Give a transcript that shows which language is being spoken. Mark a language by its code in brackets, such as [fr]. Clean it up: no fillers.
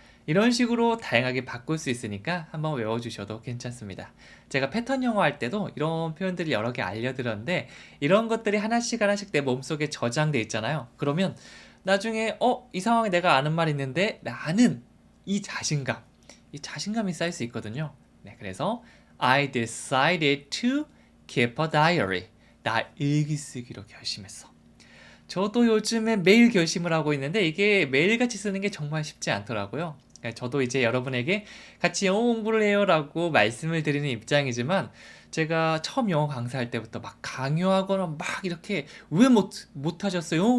[ko] 이런 식으로 다양하게 바꿀 수 있으니까 한번 외워주셔도 괜찮습니다. 제가 패턴 영어 할 때도 이런 표현들을 여러 개 알려드렸는데 이런 것들이 하나씩 하나씩 내 몸속에 저장돼 있잖아요. 그러면 나중에 이 상황에 내가 아는 말이 있는데 라는 이 자신감이 쌓일 수 있거든요. 네, 그래서 [en] I decided to keep a diary. [ko] 나 일기 쓰기로 결심했어. 저도 요즘에 매일 결심을 하고 있는데 이게 매일같이 쓰는 게 정말 쉽지 않더라고요. 저도 이제 여러분에게 같이 영어 공부를 해요라고 말씀을 드리는 입장이지만 제가 처음 영어 강사할 때부터 막 강요하거나 막 이렇게 왜 못하셨어요?